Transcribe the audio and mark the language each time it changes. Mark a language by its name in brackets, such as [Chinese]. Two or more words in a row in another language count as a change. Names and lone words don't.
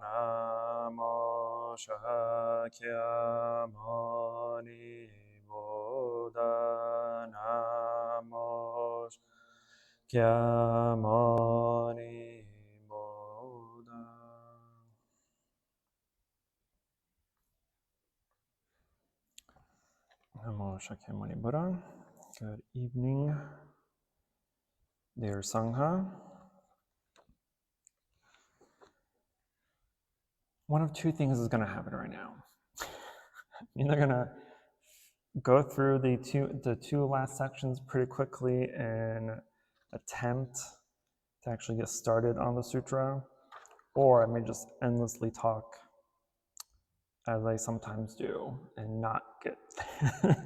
[Pali] Namo Shakyamuni Buddha. Namo Shakyamuni Buddha. Namo Shakyamuni Buddha. [English] Good evening, dear Sangha. One of two things is going to happen right now. I'm either going to go through the two last sections pretty quickly and attempt to actually get started on the sutra, or I may just endlessly talk as I sometimes do and not get there.